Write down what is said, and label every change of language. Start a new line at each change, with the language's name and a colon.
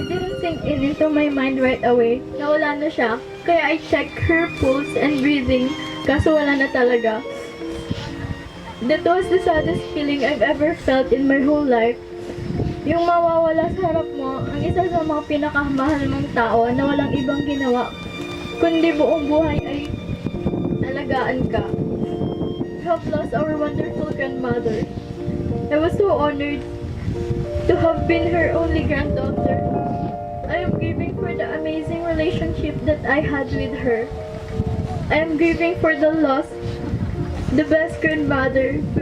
English: It didn't sink into my mind right away
Filipino: na wala na siya, kaya
English: I checked her pulse and breathing,
Filipino: kaso wala na talaga.
English: That was the saddest feeling I've ever felt in my whole life.
Filipino: Yung mawawala sa harap mo, ang isa sa mga pinakamahal mong tao na walang ibang ginawa, kundi buong buhay ay alagaan ka.
English: We have lost our wonderful grandmother. I was so honored to have been her only granddaughter. I am grieving for the amazing relationship that I had with her. I am grieving for the loss, the best grandmother.